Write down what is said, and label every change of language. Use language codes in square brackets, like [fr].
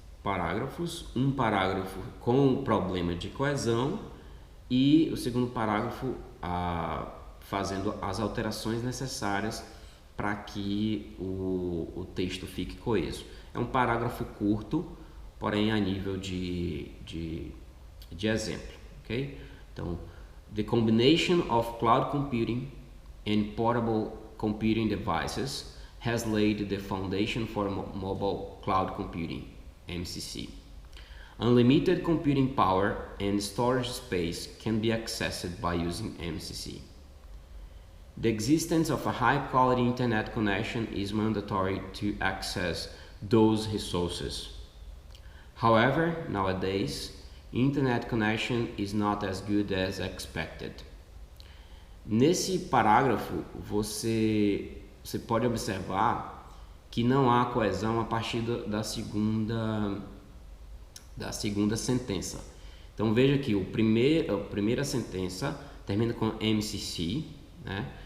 [pt] parágrafos, um parágrafo com o problema de coesão e o segundo parágrafo fazendo as alterações necessárias para que o texto fique coeso. É um parágrafo curto, porém a nível de exemplo, ok? [en] Então, the combination of cloud computing and portable computing devices has laid the foundation for mobile cloud computing, MCC. Unlimited computing power and storage space can be accessed by using MCC. The existence of a high-quality internet connection is mandatory to access those resources. However, nowadays, internet connection is not as good as expected. [pt] Nesse parágrafo, você pode observar que não há coesão a partir da segunda sentença. Então veja que a primeira sentença termina com MCC, né?